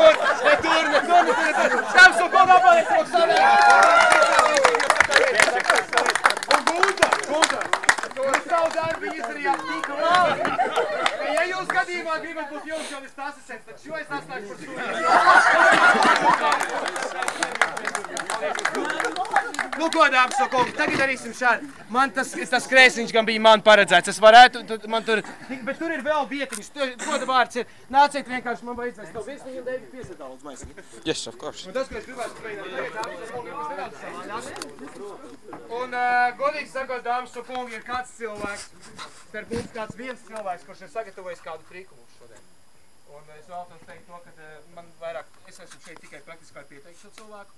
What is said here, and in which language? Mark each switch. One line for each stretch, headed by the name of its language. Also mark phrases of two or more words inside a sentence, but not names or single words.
Latvian: Un Gunta, jūs savu darbu izdarījāt tik labi, ka ja jūs gadījumā gribat būt jums jau tas asistents, tad šo es atstāju par Nu, ko, dāmas un kungi, tagad darīsim šādi. Man tas krēsliņš gan bija man paredzēts. Es varētu, man tur, bet tur ir vēl vietiņas. Goda vārds ir, nāciet vienkārši, man vajadzēs tev virsniņu un Deivi piesiet daudz maisi.
English: Yes, of course.
Latvian: Un tas, ko es gribētu pēdējā, dāmas un kungi, mēs nedaudz savādāk. Un, godīgi sakot, dāmas un kungi, ir kāds cilvēks, starp mums kāds viens cilvēks, kurš ir sagatavojis kādu triku mums šodien. Un es vēlos teikt to, ka man vairāk, es esmu šeit tikai praktiski kā pieteikšu cilvēku.